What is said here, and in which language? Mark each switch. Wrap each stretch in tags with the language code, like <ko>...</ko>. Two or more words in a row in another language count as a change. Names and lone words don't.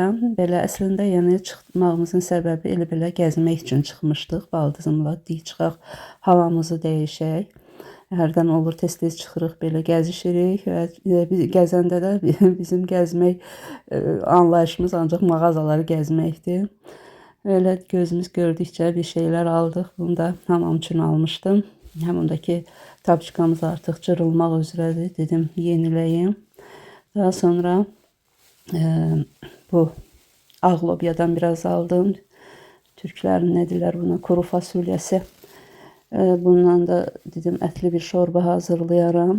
<az>Belə əslində yəni çıxmağımızın səbəbi elə belə gəzmək üçün çıxmışdıq baldızımla. Deyik çıxaq, havamızı dəyişək. Hərdən olur tez-tez çıxırıq, belə gəzişirik və gəzəndə də bizim gəzmək anlayışımız ancaq mağazaları gəzməkdir.</az> <tr>Öyle gözümüz gördükçe bir şeyler aldık. Bunu da hamam üçün almıştım.</tr> <az>Hamamdaki tapçıkamız artık cırılmaq üzrədir. Dedim yeniləyim. Daha sonra bu ağ lobyadan biraz aldım. Türklərin nə deyirlər buna?</az> <tr>Kuru fasulyəsi.</tr> <az>Bundan da dedim ətli bir şorba hazırlayaram.</az>